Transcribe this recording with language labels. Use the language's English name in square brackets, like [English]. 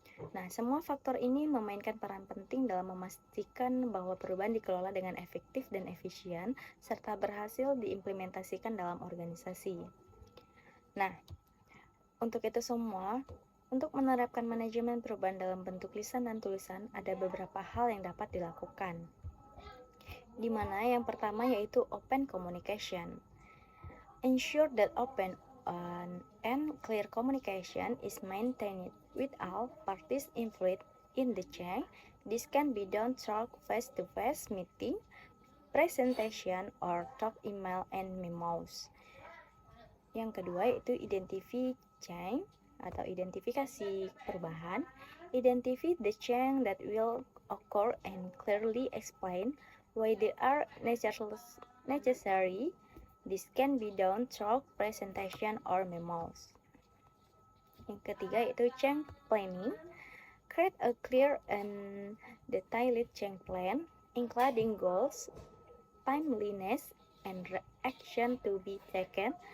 [Indonesian] Nah, semua faktor ini memainkan peran penting dalam memastikan bahwa perubahan dikelola dengan efektif dan efisien, serta berhasil diimplementasikan dalam organisasi. Nah, untuk itu semua, untuk menerapkan manajemen perubahan dalam bentuk lisan dan tulisan, ada beberapa hal yang dapat dilakukan. Di mana yang pertama yaitu [English] open communication. Ensure that open and clear communication is maintained with all parties involved in the chain. This can be done through face-to-face meeting, presentation, or talk email and memos. [Indonesian] Yang kedua yaitu [English] identify change [Indonesian] atau identifikasi perubahan. [English] Identify the change that will occur and clearly explain why they are necessary. This can be done through presentation or memos. [Indonesian] Yang ketiga yaitu [English] change planning. Create a clear and detailed change plan, including goals, timeliness, and action to be taken.